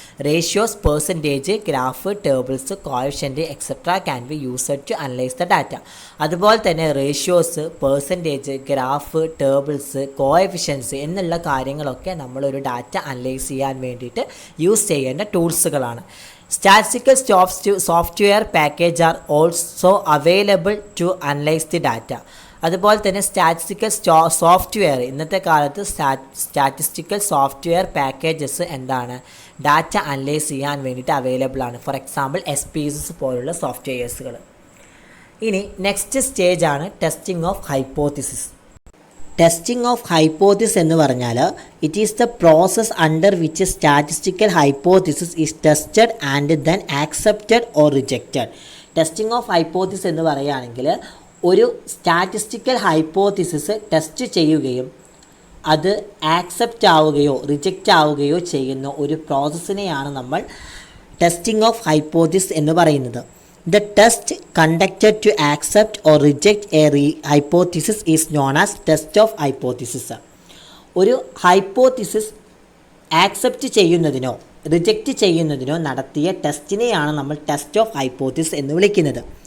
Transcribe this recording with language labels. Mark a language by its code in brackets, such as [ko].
[en] Ratios, percentage, graph, tables, coefficient etcetera can be used to analyse the data. [ml] അതുപോലെ തന്നെ ratios, percentage, graph, tables, coefficients എന്നുള്ള കാര്യങ്ങളൊക്കെ നമ്മളൊരു data analyse ചെയ്യാൻ വേണ്ടിയിട്ട് യൂസ് ചെയ്യേണ്ട ടൂൾസുകളാണ്. [en] Statistical software package are also available to analyze the data. [ml] അതുപോലെ തന്നെ സ്റ്റാറ്റിസ്റ്റിക്കൽ സോഫ്റ്റ്വെയർ, ഇന്നത്തെ കാലത്ത് സ്റ്റാറ്റിസ്റ്റിക്കൽ സോഫ്റ്റ്വെയർ പാക്കേജസ് എന്താണ് ഡാറ്റ അനലൈസ് ചെയ്യാൻ വേണ്ടിയിട്ട് അവൈലബിൾ ആണ്. ഫോർ എക്സാമ്പിൾ SPSS പോലുള്ള സോഫ്റ്റ്വെയർസുകൾ. ഇനി നെക്സ്റ്റ് സ്റ്റേജ് ആണ് testing of hypothesis. [en] testing of hypothesis [ml] എന്ന് പറഞ്ഞാൽ [en] It is the process under which statistical hypothesis is tested and then accepted or rejected. [ml] Testing of hypothesis എന്ന് പറയുകയാണെങ്കിൽ ഒരു സ്റ്റാറ്റിസ്റ്റിക്കൽ ഹൈപ്പോത്തിസിസ് ടെസ്റ്റ് ചെയ്യുകയും അത് ആക്സെപ്റ്റ് ആവുകയോ റിജക്റ്റ് ആവുകയോ ചെയ്യുന്ന ഒരു പ്രോസസ്സിനെയാണ് നമ്മൾ ടെസ്റ്റിംഗ് ഓഫ് ഹൈപ്പോത്തിസിസ് എന്ന് പറയുന്നത്. [en] The test conducted to accept or reject a hypothesis is known as test of hypothesis. [ml] ഒരു ഹൈപ്പോത്തിസിസ് ആക്സെപ്റ്റ് ചെയ്യുന്നതിനോ റിജക്റ്റ് ചെയ്യുന്നതിനോ നടത്തിയ ടെസ്റ്റിനെയാണ് നമ്മൾ ടെസ്റ്റ് ഓഫ് ഹൈപ്പോത്തിസിസ് എന്ന് വിളിക്കുന്നത്.